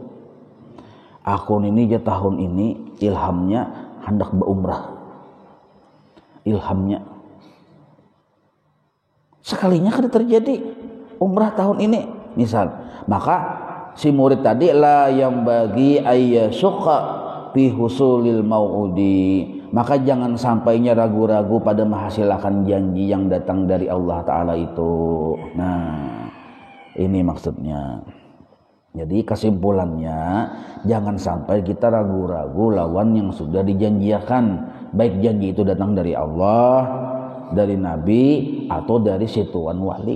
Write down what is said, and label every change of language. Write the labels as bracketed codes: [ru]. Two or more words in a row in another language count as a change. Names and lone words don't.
[bjn] Aku ini aja tahun ini ilhamnya hendak berumrah, ilhamnya sekalinya kada terjadi umrah tahun ini misal, maka si murid tadi la yang bagi [ar] أن يشك في حصول الموعود, [bjn] maka jangan sampainya ragu-ragu pada menghasilkan janji yang datang dari Allah Ta'ala itu. Nah, ini maksudnya. Jadi kesimpulannya, jangan sampai kita ragu-ragu lawan yang sudah dijanjikan, baik janji itu datang dari Allah, dari Nabi, atau dari situan wali.